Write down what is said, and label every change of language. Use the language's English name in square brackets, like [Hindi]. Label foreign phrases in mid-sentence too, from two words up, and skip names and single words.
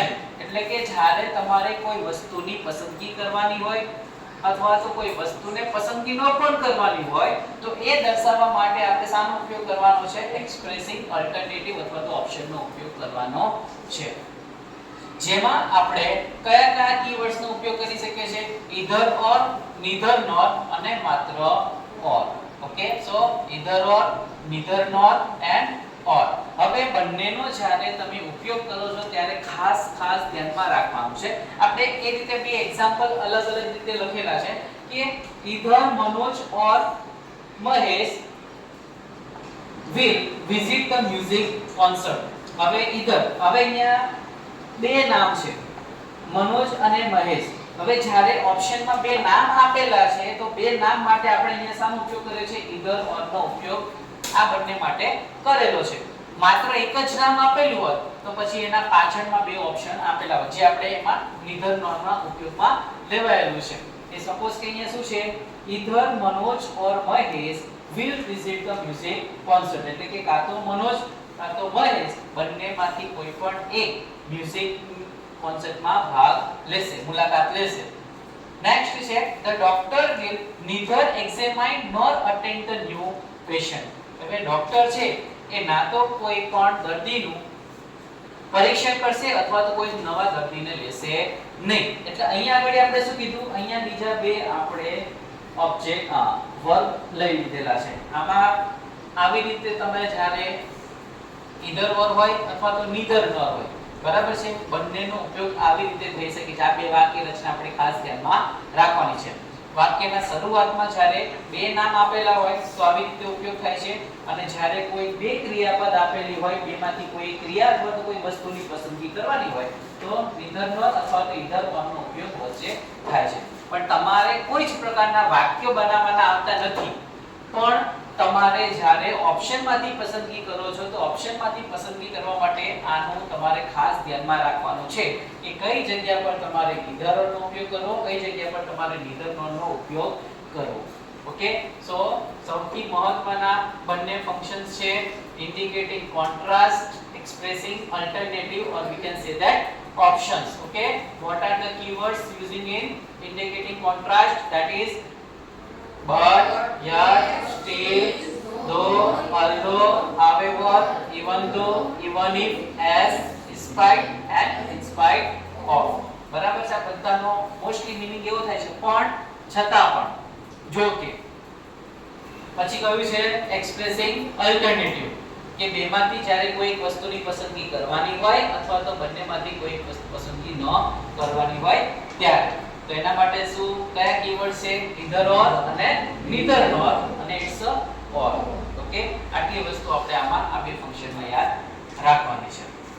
[Gujarati] એટલે કે જ્યારે તમારે કોઈ વસ્તુની પસંદગી કરવાની હોય અથવા તો કોઈ વસ્તુને પસંદગી ન પણ કરવાની હોય તો એ દર્શાવવા માટે આપણે શાનો ઉપયોગ કરવાનો છે, [English] expressing alternative [Gujarati] અથવા તો ઓપ્શનનો ઉપયોગ કરવાનો છે. જેમાં આપણે કયા કયા કીવર્ડ્સ નો ઉપયોગ કરી શકીએ છીએ, [English] either or, neither nor [Gujarati] અને માત્ર [English] or. okay, so either or, neither nor and or. [Gujarati] હવે બંનેનો જ્યારે તમે ઉપયોગ કરો છો ત્યારે ખાસ ધ્યાનમાં રાખવાનું છે. આપણે એ રીતે બે એક્ઝામ્પલ અલગ રીતે લખેલા છે કે [English] either Manoj or Mahesh will visit the music concert. [Gujarati] હવે either, હવે અહીંયા બે નામ છે, મનોજ અને મહેશ. હવે જ્યારે ઓપ્શનમાં બે નામ આપેલા છે તો બે નામ માટે આપણે અહીંયા શાનો ઉપયોગ કર્યો છે, [English] either or [Gujarati] નો ઉપયોગ આ બંને માટે કરેલો છે. માત્ર એક જ નામ આપેલું હોત તો પછી એના પાછળમાં બે ઓપ્શન આપેલા હોય જે આપણે એમાં [English] neither nor [Gujarati] ના ઉપયોગમાં લેવાયેલું છે. એ સપોઝ કે અહીંયા શું છે, [English] either Manoj or Mahesh will visit the music concert. [Gujarati] એટલે કે કાં તો મનોજ કાં તો મહેશ બંનેમાંથી કોઈ પણ એક મ્યુઝિક કોન્સર્ટમાં ભાગ લેશે, મુલાકાત લેશે. નેક્સ્ટ છે [English] the doctor will neither examine nor attend the new patient. [Gujarati] હવે ડોક્ટર છે એ ના તો કોઈ પણ દર્દીનું પરીક્ષણ કરશે અથવા તો કોઈ નવા દર્દીને લેશે નહીં. એટલે અહીંયા આગળ આપણે શું કીધું, અહીંયા બીજા બે આપણે [English] object verb [Gujarati] લઈ લીધેલા છે. આમાં આવી રીતે તમે જ્યારે [English] either or [Gujarati] હોય અથવા તો [English] neither nor [Gujarati] હોય, બરાબર છે, બંનેનો ઉપયોગ આવી રીતે થઈ શકે છે. આ બે વાક્ય રચના આપણે ખાસ ધ્યાનમાં રાખવાની છે. વાક્યના શરૂઆતમાં જ્યારે બે નામ આપેલા હોય તો આવી રીતે ઉપયોગ થાય છે અને જ્યારે કોઈ બે ક્રિયાપદ આપેલી હોય, બેમાંથી કોઈ ક્રિયા અથવા તો કોઈ વસ્તુની પસંદગી કરવાની હોય તો [English] neither nor [Gujarati] અથવા તો [English] either or [Gujarati] નો ઉપયોગ વચ્ચે થાય છે. પણ તમારે કોઈ જ પ્રકારના વાક્યો બનાવવાના આવતા નથી, પણ તમારે જ્યારે ઓપ્શનમાંથી પસંદગી કરો છો તો ઓપ્શનમાંથી પસંદગી કરવા માટે આનું તમારે ખાસ ધ્યાનમાં રાખવાનું છે કે કઈ જગ્યા પર તમારે [English] either or [Gujarati] નો ઉપયોગ કરવો, કઈ જગ્યા પર તમારે [English] neither nor [Gujarati] નો ઉપયોગ કરવો. [English] okay, so [Gujarati] સૌથી મહત્વના બંને ફંક્શન્સ છે [English] indicating contrast, expressing alternative, or we can say that options. Okay, what are the keywords using in indicating contrast? That is but, yet, still, though, although, however, even though, even if, as, despite and in spite of. [Gujarati] બરાબર છે. આ બધાનો [English] mostly meaning [Gujarati] એવો થાય છે પણ, છતાં પણ, જો કે. પછી કહ્યું છે [English] expressing alternative [Gujarati] કે બેમાંથી જ્યારે કોઈ એક વસ્તુની પસંદગી કરવાની હોય અથવા તો બંનેમાંથી કોઈ એક વસ્તુ પસંદગી ન કરવાની હોય ત્યારે. તો એના માટે શું કયા કીવર્ડ છે, [English] either or અને neither nor અને it's a or. [Gujarati] ઓકે, આટલી વસ્તુ આપણે આમાં આ બે ફંક્શનમાં યાદ રાખવાની છે.